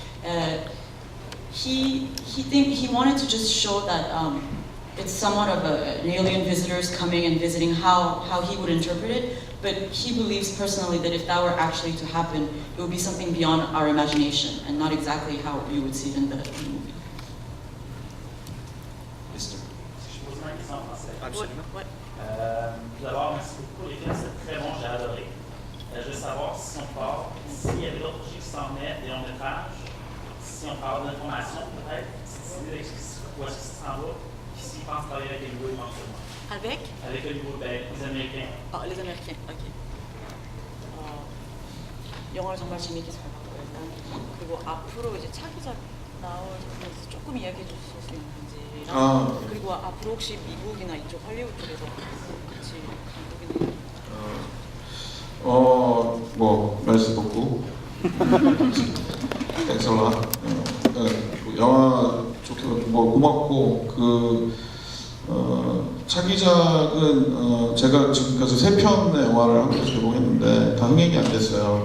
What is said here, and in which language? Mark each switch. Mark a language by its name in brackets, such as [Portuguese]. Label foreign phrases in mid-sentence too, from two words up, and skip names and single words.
[English] He wanted to just show that it's somewhat of an alien visitors coming and visiting how he would interpret it. But he believes personally that if that were actually to happen, it would be something beyond our imagination and not exactly how we would see it in the movie. Mister. [French] Je pose une question en français. Absolument. Ouais. Tout d'abord, merci beaucoup pour les films, c'est très bon, j'ai adoré. Je veux savoir si on part, s'il y avait d'autres projets qui s'en venaient, des longs métrages, si on peut avoir de l'information peut-être, si où est-ce que ça s'en va, puis s'ils pensent travailler avec Hollywood éventuellement. Avec Hollywood, les Américains. les Américains, ok. [Korean] 영화를 정말 재미있게 잘 봤고 일단 그리고 앞으로 이제 차기작 나올 작품에서 조금 이야기해 주실 수 있는지랑 그리고 앞으로 혹시 미국이나 이쪽 할리우드 쪽에서 같이 감독이나 뭐 말씀 듣고 엑설라 영화 좋게 뭐 고맙고 차기작은 제가 지금까지 3편의 영화를 한국에서 개봉했는데 다 흥행이 안 됐어요.